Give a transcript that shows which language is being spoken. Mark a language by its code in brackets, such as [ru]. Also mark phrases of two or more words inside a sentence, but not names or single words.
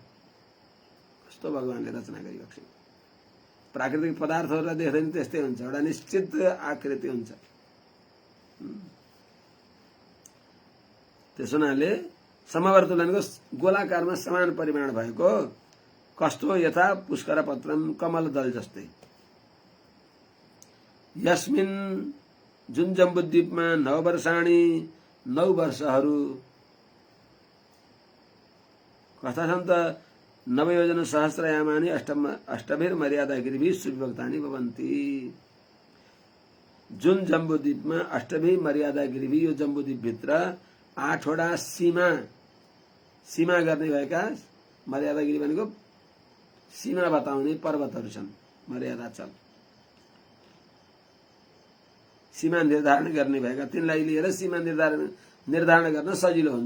[ne] कस्तो भगवानले रचना गरिरहेको छ। प्राकृतिक पदार्थहरूलाई देख्दा नि त्यस्तै हुन्छ, एउटा निश्चित आकृति हुन्छ। त्यस हुनाले समवर्तुल भनेको गोलाकारमा समान परिमाण भएको, कस्तो? [sa] यथा पुष्कर पत्रम, [ne] कमल दल जस्तै। यस्मिन, जुन जम्बूद्वीपमा 9 वर्षाणी, 9 वर्षहरू कस्ता छन् त? [sa] 9 योजन सहस्रयामानि अष्टभिर मर्यादागिरिभिः सुविभक्तानि भवन्ति। [ne] जुन जम्बूद्वीपमा [sa] अष्टभिर मर्यादागिरिभिः, [ne] यो जम्बूद्वीप भित्र 8वटा सीमा गर्ने भएका, मर्यादागिरी भनेको सीमा बताउने पर्वतहरू छन्। मर्यादा चल, सीमा निर्धारण गर्ने भएका, तिनलाई लिएर सीमा निर्धारण गर्न सजिलो हुन्छ।